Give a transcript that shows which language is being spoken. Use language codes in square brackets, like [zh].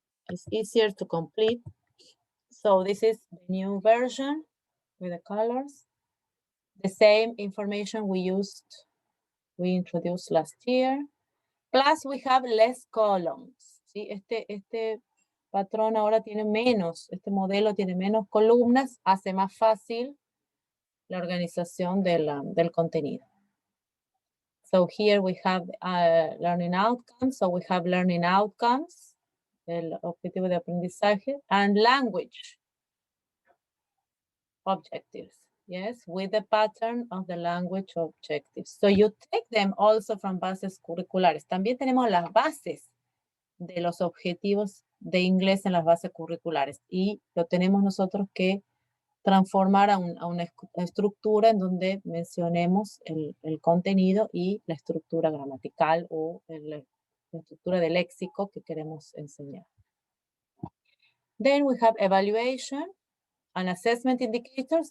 [en] It's easier to complete. So this is the new version with the colors. The same information we introduced last year. Plus we have less columns. [es] ¿Sí? Este patrón ahora tiene menos, este modelo tiene menos columnas, hace más fácil la organización del contenido. [en] So here we have learning outcomes. So we have learning outcomes, [es] el objetivo de aprendizaje, [en] and language objectives. Yes, with the pattern of the language objectives. So you take them also from bases curriculares. [es] También tenemos las bases de los objetivos de inglés en las bases curriculares y lo tenemos nosotros que transformar a una estructura en donde mencionemos el contenido y la estructura gramatical o la estructura del léxico que queremos enseñar. [en] Then we have evaluation and assessment indicators.